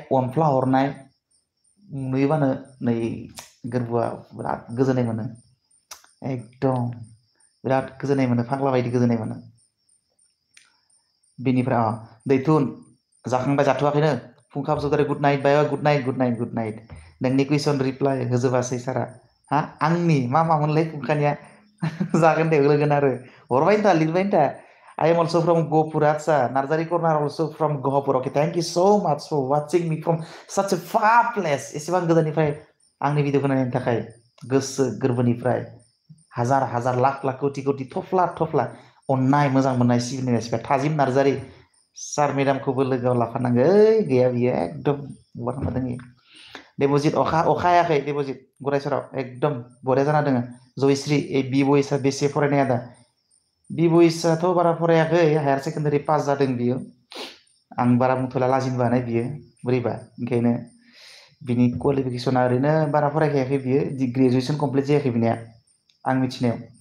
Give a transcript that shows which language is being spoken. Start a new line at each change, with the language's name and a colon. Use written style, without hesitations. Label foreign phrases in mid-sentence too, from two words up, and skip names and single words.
Bodo: अनफ्ला हरनाय नुयोबानो नै गोरबोआ बिराद गोजोननाय मोनो एकदम बिराद गोजोननाय मोनो फाग्ला बायदि गोजोननाय मोनो बेनिफ्राय दैथुन जाखांबाय जाथ'वाखैनो फुंखा बसुमतारी
English: good night bye good night good night good night
Bodo: नोंनि कुइसन रिप्लाय होजोबासै सारा हा आंनि मामोनलाय फुंखानिया जागोन दे होगोन आरो हरबाय था लिरबाय था
English: I am also from Gopur, Atsa. Narzari Corner also from Gopur. Okay, thank you so much for watching me from such a far place.
Bodo: एसेबां गोजाननिफ्राय आंनि भिडिअखौ नायनायनि थाखाय गोसो गोरबोनिफ्राय हाजार हाजार लाख लाख कोटि कोटि थफ्ला थफ्ला अननाय मोजां मोननाय सिबिनाय सिबिनाय थाजिम नार्जारि सार मेडामखौबो लोगोआव लाफानांगौ ओइ गैया बियो एकदम बहा थांना दोङो देबजित अखा हायाखै देबजित गरायसराव एकदम बरिया जाना दोङो जयश्री बि बयसा बेसे फरायनाय आदा बि बयसाथ' बारा फरायाखै
English: higher secondary pass
Bodo: जादों बियो आं बारा बुंथ'ला लाजिनो बानाय बियो बोरैबा ओंखायनो बिनि क्वालिफिकेसना ओरैनो बारा फरायखायाखै बियो
English: graduation complete
Bodo: जायाखै बिनिया आं मिथिनायाव